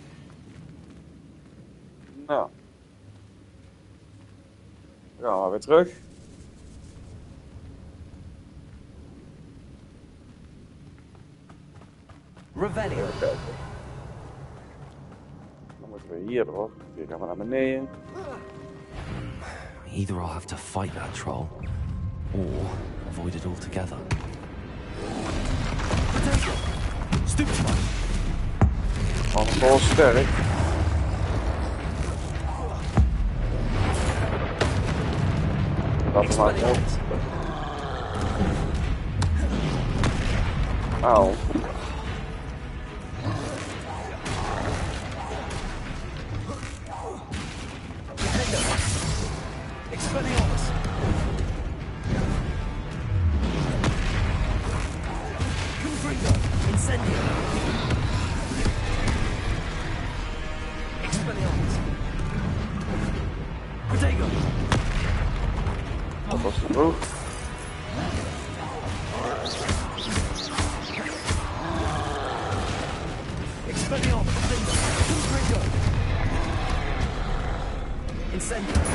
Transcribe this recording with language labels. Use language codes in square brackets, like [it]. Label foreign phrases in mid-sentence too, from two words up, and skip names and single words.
[nl] Nou. Dan gaan we weer terug. Revelio. Dan moeten we hier door. Hier gaan we naar beneden. [en] Either I'll have to fight that troll, or avoid it altogether. [nl] Stupefy. Allemaal sterk. Dat is maar goed. Auw. Expelliarmus. Confringo. Incendio. Expelliarmus. Protego. Dat was te vroeg. Expelliarmus. Confringo. Incendio.